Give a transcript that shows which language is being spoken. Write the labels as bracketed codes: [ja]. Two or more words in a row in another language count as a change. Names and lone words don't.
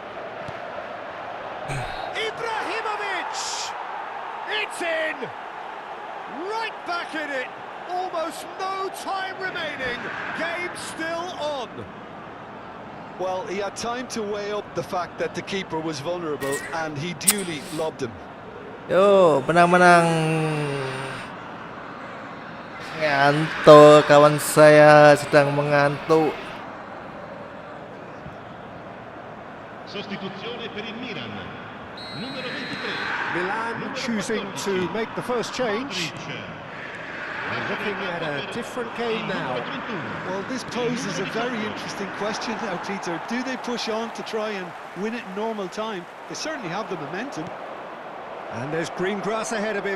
[en] Ibrahimovic! It's in! Right back in it! Almost no time remaining. Game still on. Well, he had time to weigh up the fact that the keeper was vulnerable and he duly lobbed him. [ms] Yo, menang-menang. Ngantuk, kawan saya sedang mengantuk. [it] Sostituzione per il Milan. Numero 23. [en] Milan choosing to make the first change. They're looking at a different game now. Well, this poses a very interesting question now, Peter. Do they push on to try and win it in normal time? They certainly have the momentum. And there's green grass ahead of him.